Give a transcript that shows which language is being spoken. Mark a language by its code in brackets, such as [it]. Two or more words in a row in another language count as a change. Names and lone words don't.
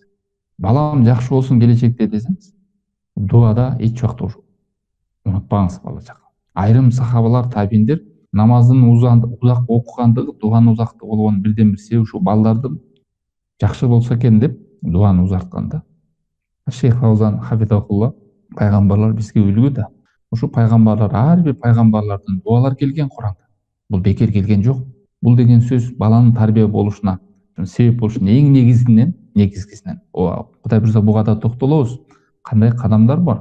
[ky] Балам жакшы болсун келечекте десеңиз, дуада эч убакта унутпаңыз бала чака. Айрым сахабалар, табииндер намаздын узак окугандыгы, дуанын узакты болгонун бирден бир себеби ушу балдардын жакшы болсо экен деп дуаны узарткан да. Шейх Фаузан хафизахулла пайгамбарлар бизге үлгү да. Ушу пайгамбарлар, ар бир пайгамбарлардын дуалар келген Куранда. Бул бекер келген жок. Бул деген сөз баланын тарбия болушуна себеп болушунун эң негизгисинен. Кудай буйрса буга да токтолобуз. Кандай кадамдар бар?